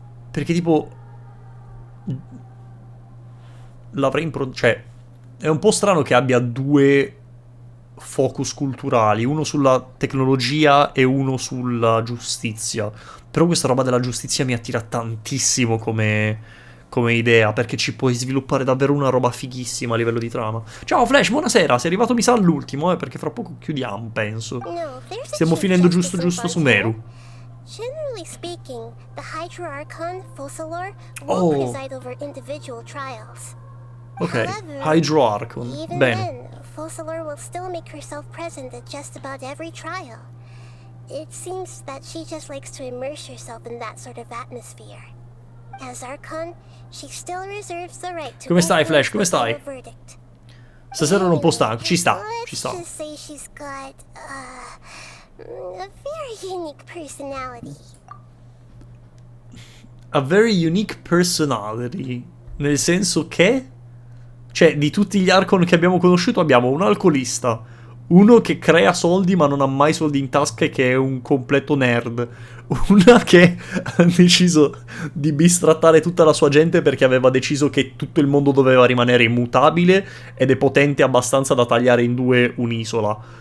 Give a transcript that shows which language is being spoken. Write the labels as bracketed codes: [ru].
[it] Perché tipo l'avrei cioè è un po' strano che abbia due focus culturali, uno sulla tecnologia e uno sulla giustizia. Però questa roba della giustizia mi attira tantissimo come idea, perché ci puoi sviluppare davvero una roba fighissima a livello di trama. Ciao Flash, buonasera, sei arrivato mi sa all'ultimo, perché fra poco chiudiamo, penso. Stiamo finendo giusto su Meru. [en] Generally speaking, the Hydra Archon, Focalor, won't preside over individual trials. [it] Ok, Hydro Archon, [en] even [it] bene. [en] then, Focalor will still make herself present at just about every trial. It seems that she just likes to immerse herself in that sort of atmosphere. As Archon, she still reserves the right to [it] Come stai, Flash? Come stai? Stasera ero un po' stanco, ci sta. [en] Let's just say she's got a very unique personality. A very unique personality. [it] Nel senso che? Cioè, di tutti gli Archon che abbiamo conosciuto abbiamo un alcolista, Uno che crea soldi ma non ha mai soldi in tasca e che è un completo nerd. Una che ha deciso di bistrattare tutta la sua gente perché aveva deciso che tutto il mondo doveva rimanere immutabile ed è potente abbastanza da tagliare in due un'isola.